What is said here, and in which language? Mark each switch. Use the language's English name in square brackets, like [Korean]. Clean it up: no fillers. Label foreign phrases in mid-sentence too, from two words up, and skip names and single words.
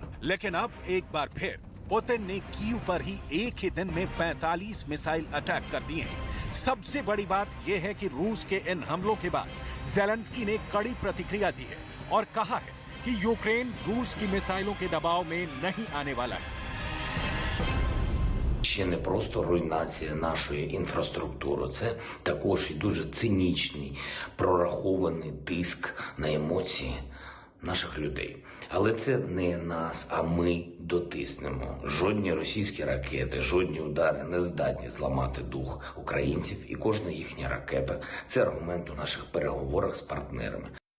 [Hindi] लेकिन अब एक बार फिर पुतिन ने कीव पर ही एक ही दिन में 45 मिसाइल अटैक कर दिए हैं। सबसे बड़ी बात यह है कि रूस के इन हमलों के बाद ज़ेलेंस्की ने कड़ी प्रतिक्रिया दी है और कहा है कि यूक्रेन रूस की मिसाइलों के दबाव में नहीं आने वाला है। [Ukrainian] Ще не просто руйнація нашої інфраструктури, це також і дуже цинічний, прорахований тиск на емоції наших людей. Але це не нас, а ми дотиснемо. Жодні російські ракети, жодні удари не здатні зламати дух українців, і кожна їхня ракета – це аргумент у наших переговорах з партнерами.